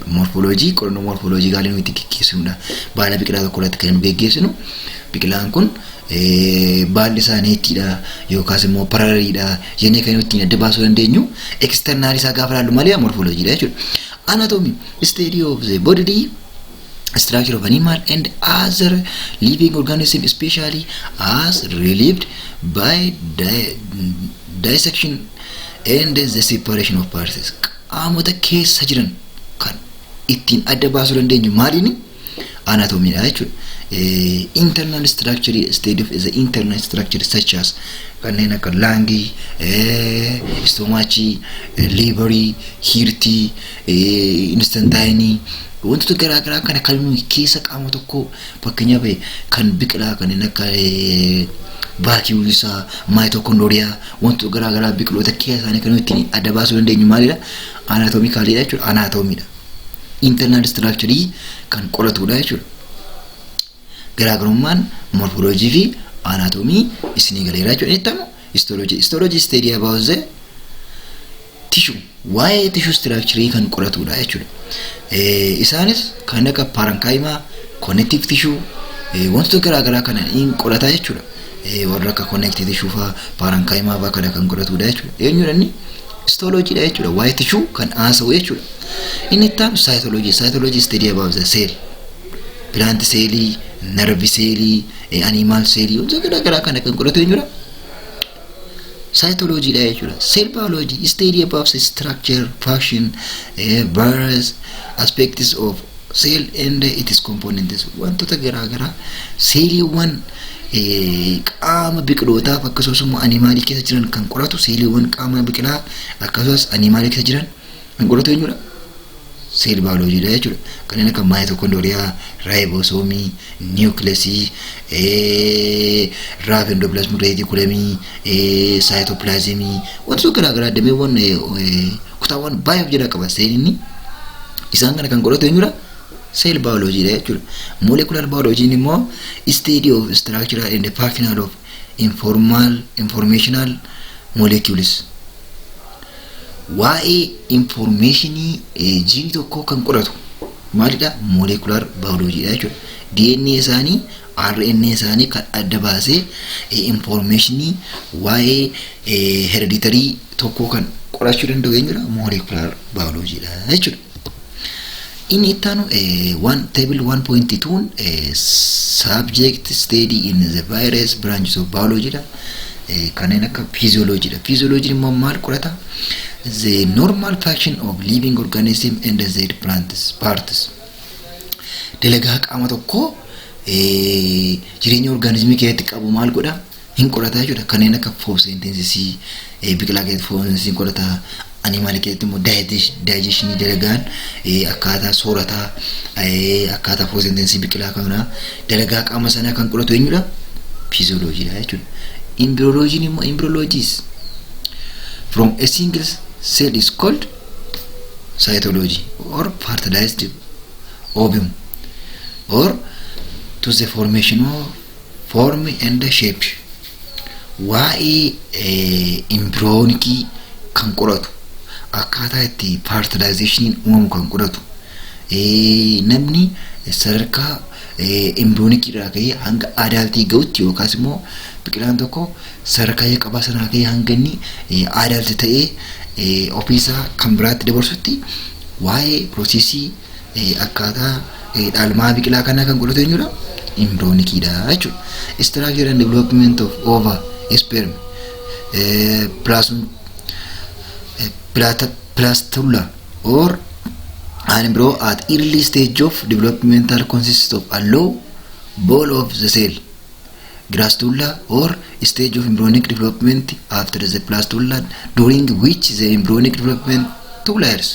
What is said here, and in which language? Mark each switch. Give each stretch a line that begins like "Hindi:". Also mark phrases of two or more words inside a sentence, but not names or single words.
Oromo: Morphology qorannoo morphologicaali nuti gaggeessinudha. Baala biqilaa tokko irratti kan nu gaggeessinu biqilaan kun baalli isaa neetiidha yookaas immoo paralleliidha jennee kan nuti adda baasuu dandeenyu external isaa gaafa ilaallu malee morphologyidha jechuudha.
English: Anatomy, study of the bodily structure of animal and other living organism, especially as relieved by dissection and the separation of parts.
Oromo: Qaamota keessa jiran kan ittiin adda baasuu dandeenyu maaliini? Anatomy dha jechuudha.
English: Internal structure, study of the internal structure such as
Oromo: kanneen akka lungi,
English: stomach, liver, heart, intestine,
Oromo: wantoota garaagaraa kana kan keessa qaama tokko fakkeenyaaf kan biqilaa kanneen akka vacuole isaa, mitochondria, wantoota garaagaraa biqiloota keessa isaanii kan ittiin adda baasuu dandeenyu maalidha? Anatomicalidha jechuudha. Anatomidha.
English: Internal structure
Oromo: kan qoratudha jechuudha. Garaagarummaan morphology fi anatomy isinii galeera jechuudha.
English: Histology study about the tissue.
Oromo: Waa'ee
English: tissue structure
Oromo: kan qoratudha jechuudha. Isaanis kan akka parenchyma,
English: connective tissue,
Oromo: wantoota garaagaraa kana in qorata jechuudha. Warra akka
English: connective tissue
Oromo: fa parenchyma fa kana kan qoratudha jechuudha. Eenyudha inni? Histology dha jechuudha. Waa'ee tissue kan haasa'u jechuudha. Inni itti aanu
English: cytology study about the cell. Plant cell, nerve cell, animal cell,
Oromo: wantoota garaagaraa kana kan qoratu eenyudha? Cytology dha jechuudha.
English: Cell biology study about the structure, function, various aspects of cell and its components.
Oromo: Wantoota garaagaraa seeliiwwan qaama biqilootaaf akkasumas immoo animaalii keessa jiran kan qoratu seeliiwwan qaama biqilaa akkasumas animaalii keessa jiran kan qoratu eenyudha?
English: Cell biology
Oromo: dha jechuudha. Kanneen akka mitochondria, ribosome, nucleus, raf
English: endoplasmic reticulum,
Oromo: cytoplasm, wantoota garaagaraa dameewwan kutaawwan baay'ee jira qaba seeliin. Isaan kana kan qoratu eenyudha?
English: Cell biology
Oromo: dha jechuudha.
English: Molecular biology immoo study of structural and functional of informational molecules.
Oromo: Waa'ee informationii jiini tokko kan qoratu maalidha?
English: Molecular biology
Oromo: dha jechuudha. DNA isaanii, RNA isaanii kan adda baasee informationii waa'ee hereditary tokko kan qorachuu danda'u eenyudha?
English: Molecular biology
Oromo: dha jechuudha. Inni itti aanu
English: table 1.2 subject study in the various branches of biology dha.
Oromo: Kanneen akka physiology dha. Physiology immoo maal qorata?
English: The normal function of living organism and their parts.
Oromo: Dalagaa qaama tokko jireenya organismii keessatti qabu maal godha hin qorata jechuudha. Kanneen akka photosynthesis biqilaa keessatti photosynthesis qorata, animal keessatti immoo digestion dalagaan akkaataa soorataa akkaataa photosynthesis biqilaa kana dalagaa qaama sanaa kan qoratu eenyudha? Physiology dha jechuudha.
English: Embryology immoo embryologies from a single cell is called cytology or fertilized ovum or to the formation of form and shape.
Oromo: Waa'ee embryonic kan qoratu akkaataa itti fertilization uumamu kan qoratu namni sadarkaa embryonic irraa ka'ee hanga adaltii ga'utti yookaas immoo biqilaan tokko sadarkaa qabaa sanaa ka'ee hanga inni adalti ta'ee ofiisaa kan biraatti dabarsutti waa'ee prosesii akkaataa dhalmaa biqilaa kanaa kan qoratu eenyudha? Embryonic dha jechuudha.
English: Structure and development of ova, sperm, plastula or an embryo at early stage of developmental consists of a low ball of the cell, gastrula or stage of embryonic development after the plastula, during which the embryonic development 2 layers.